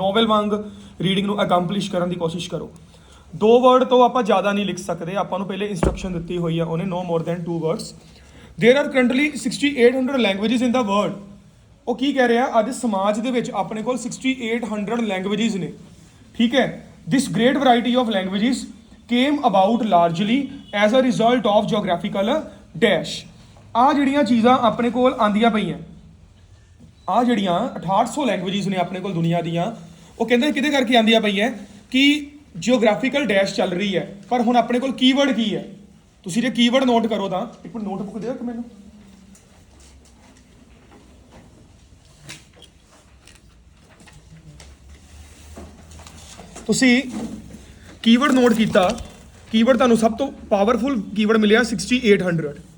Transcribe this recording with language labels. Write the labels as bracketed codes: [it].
[pa] Novel ਵਾਂਗ reading ਨੂੰ accomplish ਕਰਨ ਦੀ ਕੋਸ਼ਿਸ਼ ਕਰੋ। 2 ਵਰਡ ਤੋਂ ਆਪਾਂ ਜ਼ਿਆਦਾ ਨਹੀਂ ਲਿਖ ਸਕਦੇ, ਆਪਾਂ ਨੂੰ ਪਹਿਲੇ ਇੰਸਟਰਕਸ਼ਨ ਦਿੱਤੀ ਹੋਈ ਆ ਉਹਨੇ, [en] No more than 2 words. There are currently 6800 languages in the world. [pa] ਉਹ ਕੀ ਕਹਿ ਰਿਹਾ, ਅੱਜ ਸਮਾਜ ਦੇ ਵਿੱਚ ਆਪਣੇ ਕੋਲ 6800 ਲੈਂਗੁਏਜਿਸ ਨੇ। [en] ਠੀਕ ਹੈ, this great variety of languages came about largely as a result of geographical dash। [pa] ਆ ਜਿਹੜੀਆਂ ਚੀਜ਼ਾਂ ਆਪਣੇ ਕੋਲ ਆਂਦੀਆਂ ਪਈਆਂ, ਆ ਜਿਹੜੀਆਂ 6800 ਲੈਂਗੁਏਜਿਸ ਨੇ ਆਪਣੇ ਕੋਲ ਦੁਨੀਆ ਦੀਆਂ, ਉਹ ਕਹਿੰਦੇ ਕਿਹਦੇ ਕਰਕੇ ਆਂਦੀਆਂ ਪਈਆਂ ਕਿ ਜਿਓਗ੍ਰਾਫੀਕਲ ਡੈਸ਼ ਚੱਲ ਰਹੀ ਹੈ। ਪਰ ਹੁਣ ਆਪਣੇ ਕੋਲ ਕੀਵਰਡ ਕੀ ਹੈ, ਤੁਸੀਂ ਜੇ ਕੀਵਰਡ ਨੋਟ ਕਰੋ ਤਾਂ ਇੱਕ ਮਿੰਟ ਨੋਟਬੁੱਕ ਦਿਓ ਕਿ ਮੈਨੂੰ, ਤੁਸੀਂ ਕੀਵਰਡ ਨੋਟ ਕੀਤਾ, ਕੀਵਰਡ ਤੁਹਾਨੂੰ ਸਭ ਤੋਂ ਪਾਵਰਫੁਲ ਕੀਵਰਡ ਮਿਲਿਆ 6800।